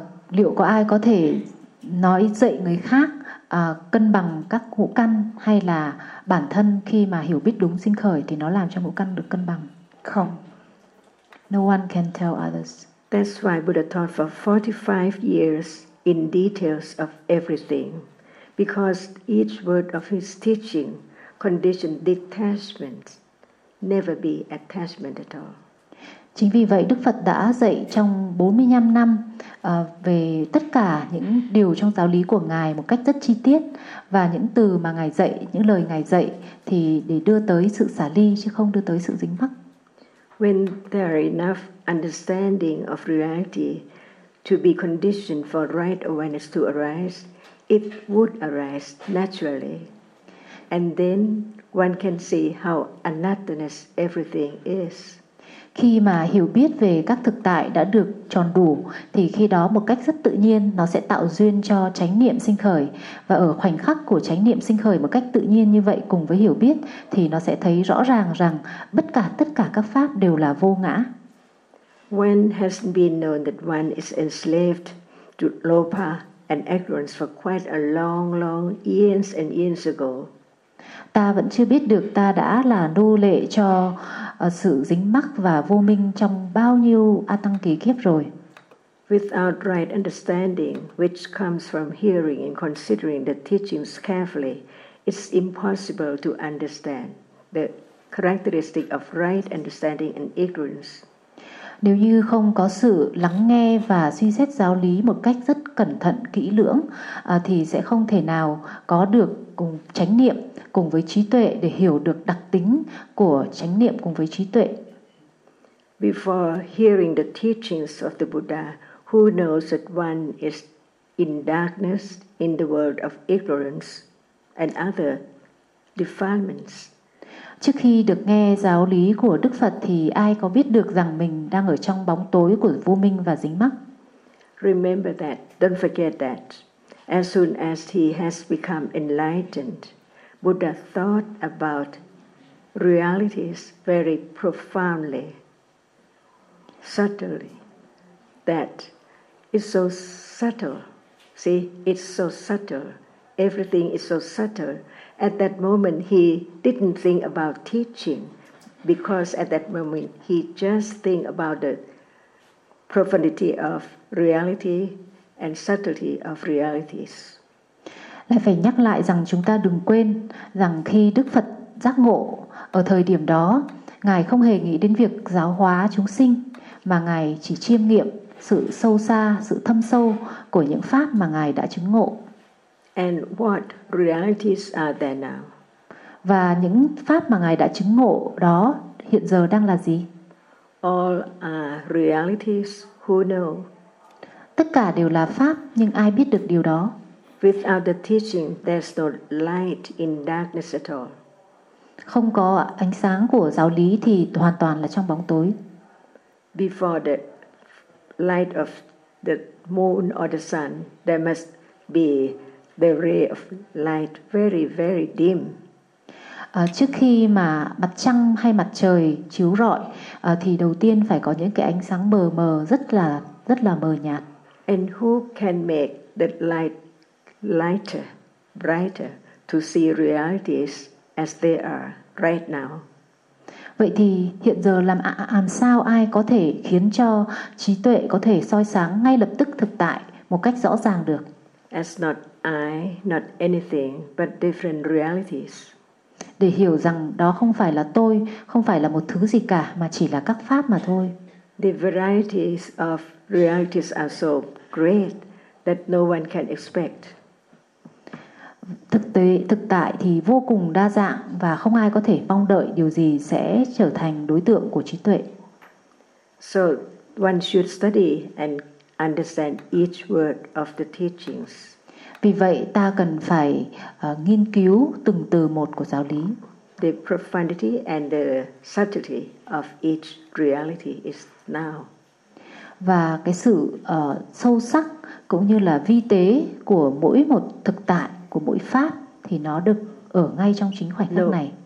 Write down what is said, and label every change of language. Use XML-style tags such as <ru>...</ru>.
<vi>Liệu có ai có thể nói dạy người khác cân bằng các ngũ căn hay là bản thân khi mà hiểu biết đúng sinh khởi thì nó làm cho ngũ căn được cân bằng. Không.</vi> <en>No one can tell others. That's why Buddha taught for 45 years in details of everything, because each word of his teaching conditioned detachment, never be attachment at all.</en> <vi>Chính vì vậy Đức Phật đã dạy trong 45 năm về tất cả những điều trong giáo lý của Ngài một cách rất chi tiết, và những từ mà Ngài dạy, những lời Ngài dạy thì để đưa tới sự xả ly chứ không đưa tới sự dính mắc.</vi> <en>When there are enough understanding of reality to be conditioned for right awareness to arise, it would arise naturally. And then one can see how anatomous everything is.</en> <vi>Khi mà hiểu biết về các thực tại đã được tròn đủ thì khi đó một cách rất tự nhiên nó sẽ tạo duyên cho chánh niệm sinh khởi, và ở khoảnh khắc của chánh niệm sinh khởi một cách tự nhiên như vậy cùng với hiểu biết thì nó sẽ thấy rõ ràng rằng bất cả tất cả các pháp đều là vô ngã.</vi> <en>When has been known that one is enslaved to lopa and ignorance for quite a long long years and years ago.</en> <vi>Ta vẫn chưa biết được ta đã là nô lệ cho sự dính mắc và vô minh trong bao nhiêu a tăng kỳ kiếp rồi.</vi> <en>Without right understanding, which comes from hearing and considering the teachings carefully, it's impossible to understand the characteristic of right understanding and ignorance.</en> <vi>Nếu như không có sự lắng nghe và suy xét giáo lý một cách rất cẩn thận, kỹ lưỡng thì sẽ không thể nào có được cùng chánh niệm cùng với trí tuệ để hiểu được đặc tính của chánh niệm cùng với trí tuệ.</vi> <en>Before hearing the teachings of the Buddha, who knows that one is in darkness in the world of ignorance and other defilements?</en> <vi>Trước khi được nghe giáo lý của Đức Phật thì ai có biết được rằng mình đang ở trong bóng tối của vô minh và dính mắc?</vi> <en>Remember that, don't forget that. As soon as he has become enlightened, Buddha thought about realities very profoundly, subtly. That is so subtle. See, it's so subtle. Everything is so subtle. At that moment, he didn't think about teaching, because at that moment, he just think about the profundity of reality and subtlety of realities.</en> <vi>Lại phải nhắc lại rằng chúng ta đừng quên rằng khi Đức Phật giác ngộ, ở thời điểm đó, Ngài không hề nghĩ đến việc giáo hóa chúng sinh, mà Ngài chỉ chiêm nghiệm sự sâu xa, sự thâm sâu của những pháp mà Ngài đã chứng ngộ.</vi> <en>And what realities are there now?</en> <vi>Và những pháp mà Ngài đã chứng ngộ đó hiện giờ đang là gì?</vi> <en>All are realities, who know?</en> <vi>Tất cả đều là pháp, nhưng ai biết được điều đó?</vi> <en>Without the teaching, there's no light in darkness at all.</en> <vi>Không có ánh sáng của giáo lý thì hoàn toàn là trong bóng tối.</vi> <en>Before the light of the moon or the sun, there must be the ray of light very, very dim.</en> <vi>Trước khi mà mặt trăng hay mặt trời chiếu rọi, thì đầu tiên phải có những cái ánh sáng mờ mờ, rất là mờ nhạt.</vi> <en>And who can make that light lighter, brighter, to see realities as they are right now?</en> <vi>Vậy thì hiện giờ làm sao ai có thể khiến cho trí tuệ có thể soi sáng ngay lập tức thực tại một cách rõ ràng được?</vi> <en>As not I, not anything, but different realities.</en> <vi>Để hiểu rằng đó không phải là tôi, không phải là một thứ gì cả, mà chỉ là các pháp mà thôi.</vi> <en>The varieties of realities are so great that no one can expect.</en> <vi>Thực tại thì vô cùng đa dạng và không ai có thể mong đợi điều gì sẽ trở thành đối tượng của trí tuệ.</vi> <en>So one should study and understand each word of the teachings.</en> <vi>Vì vậy ta cần phải nghiên cứu từng từ một của giáo lý.</vi> <en>The profundity and the subtlety of each reality is now.</en> <vi>Và cái sự sâu sắc cũng như là vi tế của mỗi một thực tại, của mỗi pháp thì nó được ở ngay trong chính khoảnh khắc này.</vi>